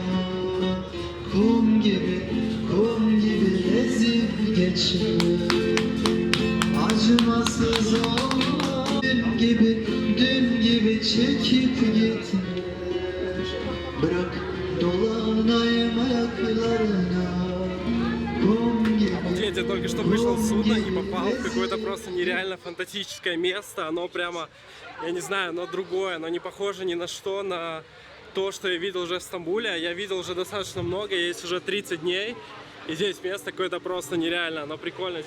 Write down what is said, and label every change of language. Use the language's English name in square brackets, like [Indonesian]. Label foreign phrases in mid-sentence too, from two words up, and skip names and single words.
[Turkish] Kum gibi ezip geçme, acımasız olma. Dün gibi çekip gitme, bırak dolanayım ayaklarına. [Russian] Я только что вышел с судна и попал в какое-то просто нереально фантастическое место. Оно прямо, я не знаю, оно другое, оно не похоже ни на что, на то, что я видел уже в Стамбуле. Я видел уже достаточно много, есть уже 30 дней. И здесь место какое-то просто нереально, оно прикольно.